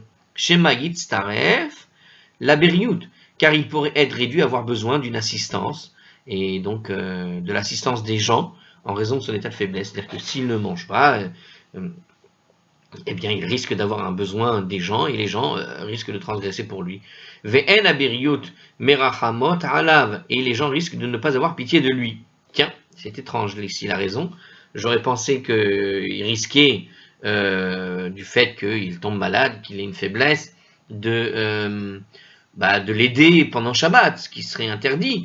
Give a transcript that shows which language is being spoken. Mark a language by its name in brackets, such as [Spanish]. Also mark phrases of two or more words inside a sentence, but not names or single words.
[Hebrew] שמא יצטרך לבריות, [French] car il pourrait être réduit à avoir besoin d'une assistance, et donc de l'assistance des gens, en raison de son état de faiblesse, c'est-à-dire que s'il ne mange pas, eh bien, il risque d'avoir un besoin des gens, et les gens risquent de transgresser pour lui. [Hebrew] ואין הבריות מרחמות עליו, [French] et les gens risquent de ne pas avoir pitié de lui. Tiens, c'est étrange, ici, il a raison. J'aurais pensé qu'il risquait, du fait qu'il tombe malade, qu'il ait une faiblesse, de l'aider pendant Shabbat, ce qui serait interdit.